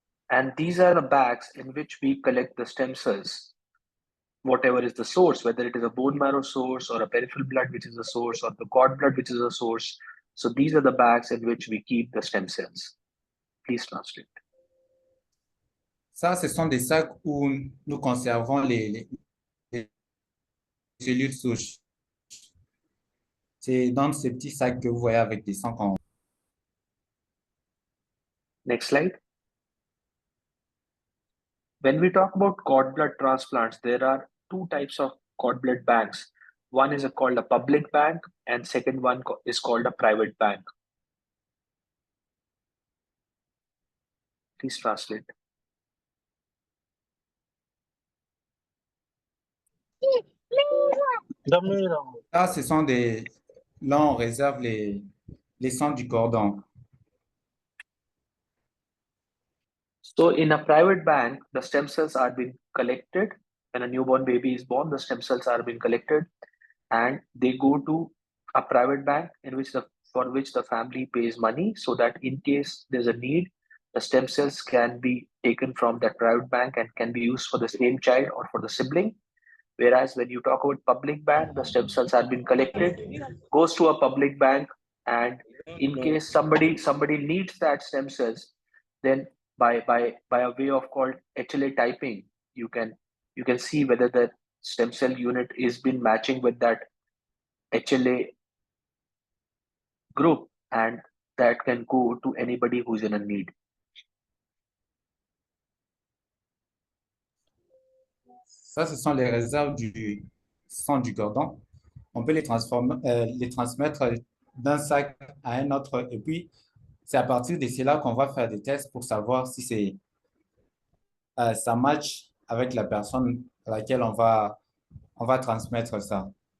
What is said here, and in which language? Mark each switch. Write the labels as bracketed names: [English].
[English] And these are the bags in which we collect the stem cells. Whatever is the source, whether it is a bone marrow source or a peripheral blood, which is a source, or the cord blood, which is a source. So these are the bags in which we keep the stem cells. Please translate. [French] Ça, ce sont des sacs où nous conservons les cellules souches. C'est dans ces petits sacs que vous voyez avec des sangs. [English] Next slide. When we talk about cord blood transplants, there are two types of cord blood banks. One is called a public bank, and second one is called a private bank. Please translate. [French] Là, ce sont des... Là, on réserve les centres du cordon. [English] So in a private bank, the stem cells are being collected. When a newborn baby is born, the stem cells are being collected and they go to a private bank in which for which the family pays money so that in case there's a need, the stem cells can be taken from that private bank and can be used for the same child or for the sibling. Whereas when you talk about public bank, the stem cells are being collected, goes to a public bank, and in case somebody needs that stem cells, then by a way of called HLA typing, you can see whether the stem cell unit is been matching with that HLA group, and that can go to anybody who's in a need. [French] Ça, ce sont les réserves du centre du cordon. On peut les transformer, les transmettre d'un sac à un autre. Et puis, c'est à partir de cela qu'on va faire des tests pour savoir si ça match avec la personne à laquelle on va transmettre ça.